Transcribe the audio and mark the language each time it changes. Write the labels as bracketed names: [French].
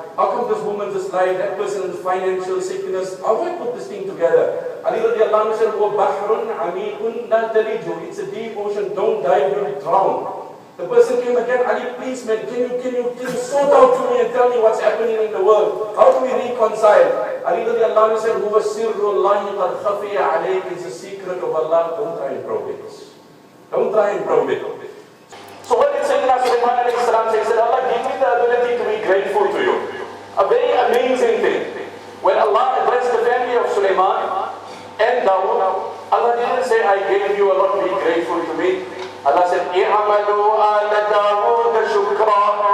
[English] How come this woman this life, that person is financial sickness? How do I put this thing together? Ali radiallahu anhu said, [Arabic] وَبَحْرٌ عَمِيقٌ لَا تَلِجُ. [English] It's a deep ocean, don't dive, you'll drown. The person came again, Ali, please man, can you sort out to me and tell me what's happening in the world? How do we reconcile? Ali radiallahu anhu said, [Arabic] هُوَ سِرُّ اللَّهِ قَدْ خَفِيَ عَلَيْكِ. [English] It's a secret of Allah, don't try and probe it. Don't try and probe it. So what did Sayyidina Sulaiman alayhi salam say? He said, Allah, give me the ability to be grateful to you. A very amazing thing. When Allah addressed the family of Sulaiman and Dawood, Allah didn't say, I gave you a lot, be grateful to me. Allah said, [Arabic] إِعْمَلُوا آلَ دَاوُودَ شُكْرًا.